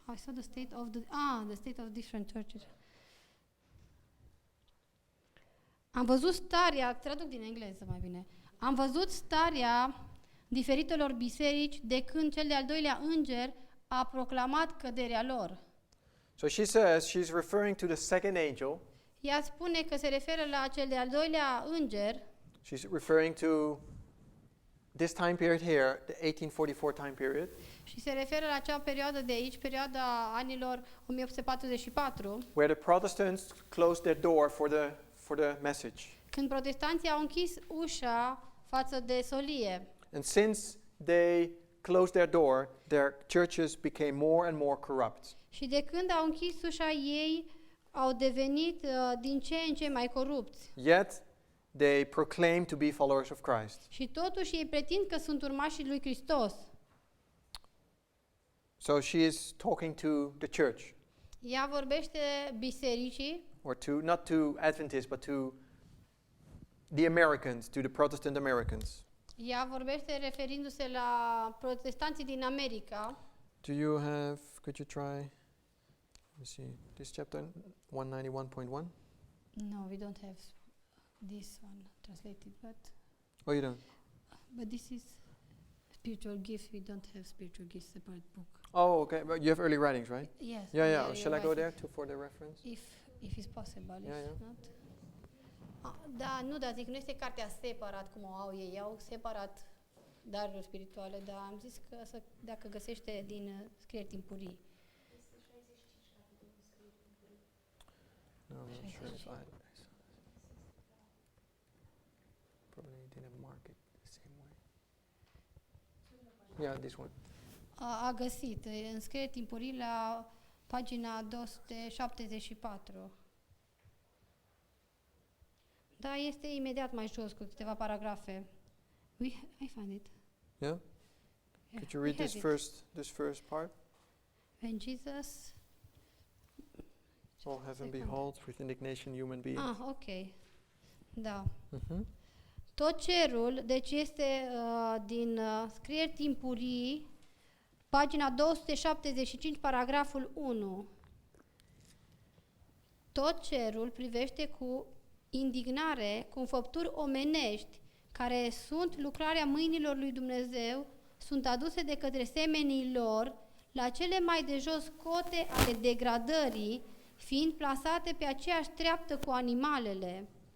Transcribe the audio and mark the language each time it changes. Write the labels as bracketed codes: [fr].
[en] I saw the state of different churches. [ro] Am văzut starea, traduc din engleză mai bine. Am văzut starea diferitelor biserici de când cel de-al doilea înger a proclamat căderea lor. [en] So she says, she's referring to the second angel. [ro] Ea spune că se referă la cel de-al doilea înger. [en] She's referring to this time period here, the 1844 time period. [ro] Și se referă la acea perioadă de aici, perioada anilor 1844, [en] Where the Protestants closed their door for the message. [ro] când protestanții au închis ușa față de solie. [en] And since they closed their door, their churches became more and more corrupt. [ro] Și de când au închis ușa ei, au devenit din ce în ce mai corupți. [en] Yet they proclaim to be followers of Christ. [ro] Și totuși ei pretind că sunt urmașii lui Hristos. [en] So she is talking to the church, [ro] Ea vorbește bisericii, [en] or not to Adventists, but to the Americans, to the Protestant Americans. [ro] ea vorbește referindu-se la protestanții din America. [en] Could you try, let's see, this chapter 191.1? No, we don't have this one translated, Oh, you don't? but this is spiritual gifts. We don't have spiritual gifts separate book. Oh, okay, but you have early writings, right? Yes. Yeah. Shall I go there for the reference? If it's possible, Yeah, if yeah. not. [ro] Da, zic, nu este cartea separat cum o au ei, au separat daruri spirituale, dar am zis că dacă găsește din scrieri timpurii. [en] No, I'm not sure if probably didn't mark it the same way. Yeah, this one. [ro] A găsit în scrieri timpurii la pagina 274. Da, este imediat mai jos cu câteva paragrafe. [en] I find it. Yeah? Could you read this first part? When Jesus... All heaven beholds with indignation human beings. [ro] ok. Da. Mhm. Tot cerul, deci este din scrieri timpurii, pagina 275, paragraful 1. Tot cerul privește cu indignare, cu înfăpturi omenești, care sunt lucrarea mâinilor lui Dumnezeu, sunt aduse de către semenii lor la cele mai de jos cote ale degradării, fiind plasate pe aceeași treaptă cu animalele.